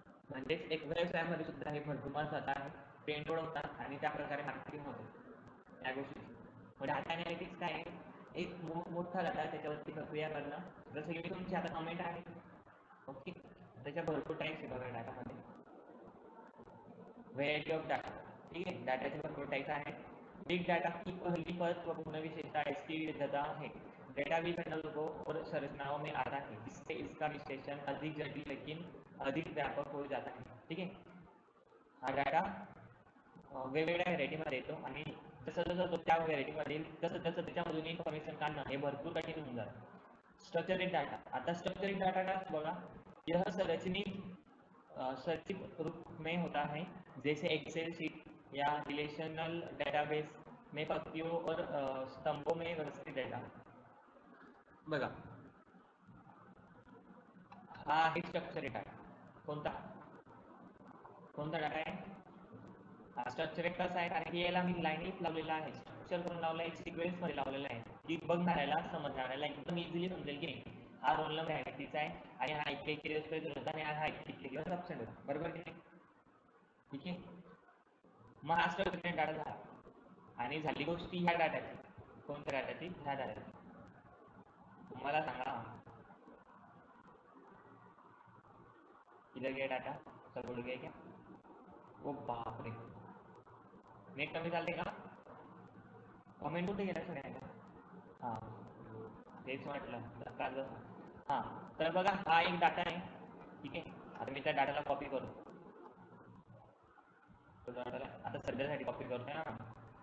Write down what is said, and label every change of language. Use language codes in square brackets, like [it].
[mr] म्हणजेच एक व्यवसायामध्ये सुद्धा हे भरपूर महत्त्वाचं आहे. ट्रेंड ओळखतात आणि त्या प्रकारे मार्केटिंग होते या गोष्टीची. मग डाटा अनालिटिक्स काय आहे, एक मोठा डाटा त्याच्यावरती प्रक्रिया करणं. जसं की तुमची आता कमेंट आहे, ओके, त्याच्या भरपूर टाईप्स आहे बघा डाटामध्ये. व्हेरायटी ऑफ डाटा, ठीक है, डाटाचे भरपूर टाइप आहेत. [hi] बिग डाटा की पहली महत्वपूर्ण विशेषता इसकी विविधता है। डेटा भी घटकों और संरचनाओं में आता है, जिससे इसका विश्लेषण अधिक जटिल लेकिन अधिक व्यापक हो जाता है, ठीक है। [mr] हा डाटा वेगवेगळ्या व्हेरायटीमध्ये येतो आणि जसं जसं तो त्या व्हेरायटीमध्ये तसं तसं त्याच्यामधून इन्फॉर्मेशन काढणं हे भरपूर कठीण होऊन जातं. स्ट्रक्चरेड डाटा, आता स्ट्रक्चरेड डाटा का बघा, [hi] यह संरचित संचित रूप में होता है, जैसे एक्सेल शीट या रिलेशनल डेटाबेस में पंक्तियों और स्तंभों में व्यवस्थित डेटा. [mr] बघा, हा आहे स्ट्रक्चरेड डाटा. कोणता कोणता डाटा आहे हा? स्ट्रक्चरेड कसा आहे, कारण की याला मी लाईनीत लावलेला आहे, स्ट्रक्चर करून लावला आहे, सिक्वेन्स मध्ये लावलेला आहे की बघणाऱ्याला समजणाऱ्याला एकदम इझिली समजेल की हा रोल नंबर आहे व्यक्तीचा आहे आणि हा इतके इतके दिवस प्रेझेंट होता आणि हा इतके दिवस अब्सेंट होता, बरोबर की नाही? ठीक आहे. मग हा स्ट्रक्चरेड डाटा झाला आणि झाली गोष्टी ह्या डाटाची. कोणत्या डाटाची? ह्या डाटाची. तुम्हाला सांगा, [hi] इधर गया डाटा, सब उड़ गया क्या? [mr] ओ बाप रे, नेट कमी चालते का? कमेंट कुठे गेला सगळ्यांना? हां, तेच म्हटलं. हां, तर बघा हा एक डाटा आहे, ठीक आहे. आता मी त्या डाटाला कॉपी करतो, तो डाटाला आता सध्यासाठी कॉपी करतोय ना.